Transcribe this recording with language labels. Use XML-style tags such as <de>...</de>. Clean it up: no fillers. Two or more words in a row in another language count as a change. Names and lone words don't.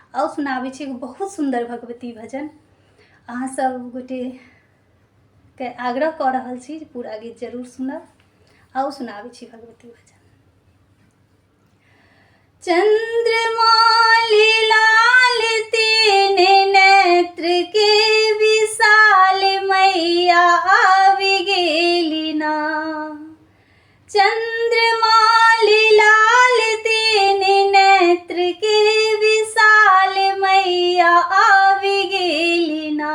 <mai>आउ सुनाबै छी एगो बहुत सुंदर भगवती भजन। अहाँ सब गोटे के आग्रह कऽ रहल छी जे पूरा गीत जरूर सुनब। आउ सुनाबै छी भगवती भजन। चंद्रमा लाल तीन नेत्र के विशाल मैया आबि गेली ना। चंद्रमा लाल तीन नेत्र के विशाल मैया आबि गेली ना।</mai>